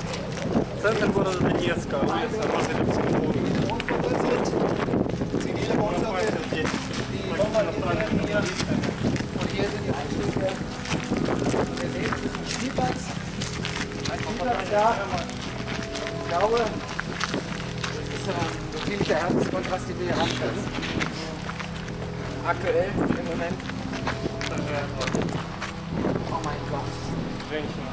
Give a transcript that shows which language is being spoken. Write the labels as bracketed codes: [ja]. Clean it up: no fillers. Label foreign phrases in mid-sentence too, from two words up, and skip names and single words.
[ru] Центр города Донецка, улица Розелевского. [de] Zivile Wohnungen, die hier. Und hier sind die Einschläge. Wir sehen, das sind Terabytes. Ja. Ich glaube, das ist so ziemlich der härteste Kontrast, den wir hier haben können. Aktuell im Moment. Oh mein Gott. [ru] Женщина.